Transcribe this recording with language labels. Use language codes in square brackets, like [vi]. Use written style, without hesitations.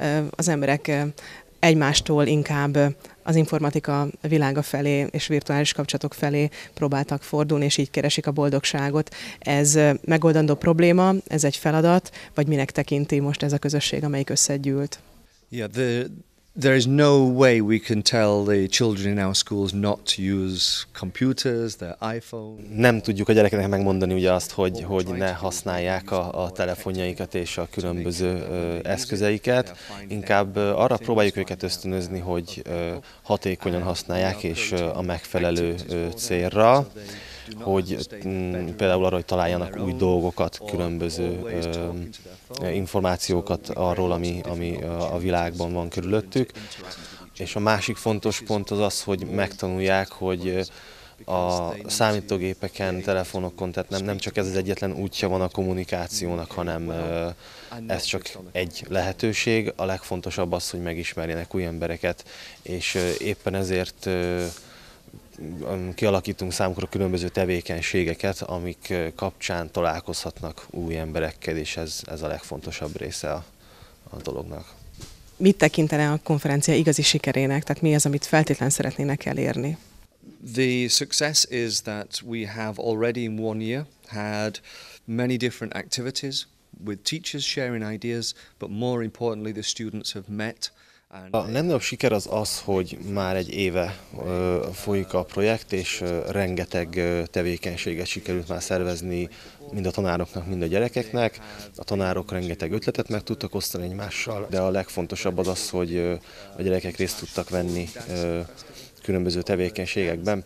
[hu] Az emberek egymástól inkább az informatika világa felé és virtuális kapcsolatok felé próbáltak fordulni, és így keresik a boldogságot. Ez megoldandó probléma, ez egy feladat, vagy minek tekinti most ez a közösség, amelyik összegyűlt? [en] Yeah, there is no way we can tell the children in our schools not to use computers, their iPhone. [hu] Nem tudjuk a gyerekeknek megmondani ugye azt, hogy ne használják a telefonjaikat és a különböző eszközeiket. Inkább arra próbáljuk őket ösztönözni, hogy hatékonyan használják és a megfelelő célra, hogy például arra, hogy találjanak új dolgokat, különböző információkat arról, ami a világban van körülöttük. És a másik fontos pont az az, hogy megtanulják, hogy a számítógépeken, telefonokon, tehát nem csak ez az egyetlen útja van a kommunikációnak, hanem ez csak egy lehetőség. A legfontosabb az, hogy megismerjenek új embereket, és éppen ezért kialakítunk számukra különböző tevékenységeket, amik kapcsán találkozhatnak új emberekkel, és ez a legfontosabb része a dolognak. Mit tekintene a konferencia igazi sikerének? Tehát mi az, amit feltétlenül szeretnének elérni? [en] The success is that we have already in 1 year had many different activities with teachers sharing ideas, but more importantly the students have met. [hu] A legnagyobb siker az, hogy már egy éve folyik a projekt, és rengeteg tevékenységet sikerült már szervezni mind a tanároknak, mind a gyerekeknek. A tanárok rengeteg ötletet meg tudtak osztani egymással, de a legfontosabb az, hogy a gyerekek részt tudtak venni különböző tevékenységekben.